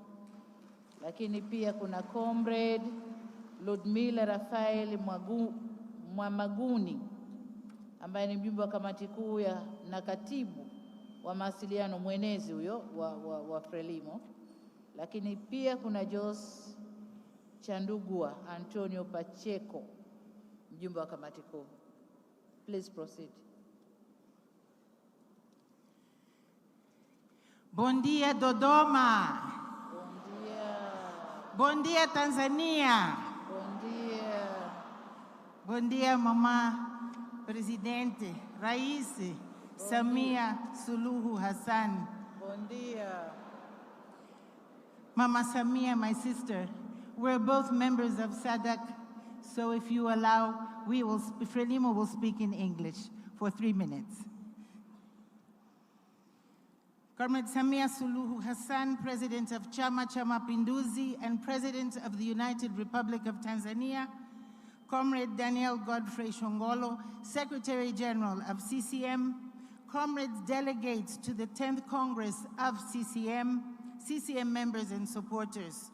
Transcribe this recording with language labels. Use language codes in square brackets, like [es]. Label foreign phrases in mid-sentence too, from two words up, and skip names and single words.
[sw] Lakini pia kuna Comrade Ludmila Rafael Mwamaguni ambaye ni mjumbe wa kamati kuu na katibu wa mawasiliano mwenezi huyo wa Frelimo. Lakini pia kuna Jos Chandugua Antonio Pacheco, mjumbe wa kamati kuu. [en] Please proceed. [pt] Bom dia, Dodoma. Bom dia. Bom dia, Tanzania. Bom dia. Bom dia, Mama Presidente Rais Samia Suluhu Hassan. Bom dia. Mama Samia, [en] my sister, we're both members of SADC, so if you allow, Frelimo will speak in English for 3 minutes. Comrade Samia Suluhu Hassan, President of Chama cha Mapinduzi and President of the United Republic of Tanzania, Comrade Daniel Godfrey Shongolo, Secretary General of CCM, comrades delegates to the 10th Congress of CCM members and supporters.